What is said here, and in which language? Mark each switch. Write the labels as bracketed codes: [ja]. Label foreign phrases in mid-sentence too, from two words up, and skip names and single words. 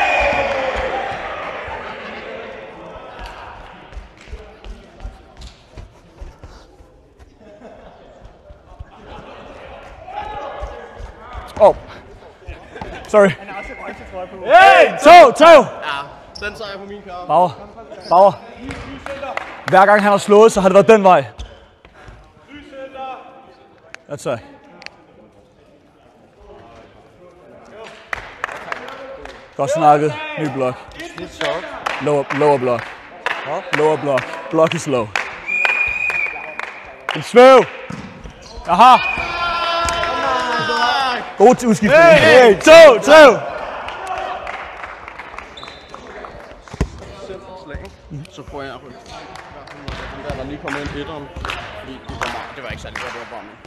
[en] Oh. Sorry. Hey, 2, 3. [da] Ja, den tager jeg på min kamp. Bauer. Hver gang han har slået, så har det været den vej. [en] That's it. [da] Godt snakket. Ny blok. [en] Lower block. Lower block. Block is low. [da] En svæv. Aha. God til udskiftning. 1, 2, 3. Så prøver jeg at rykke. Den der lige kom ind etteren, fordi det var ikke særlig godt, det var bare med.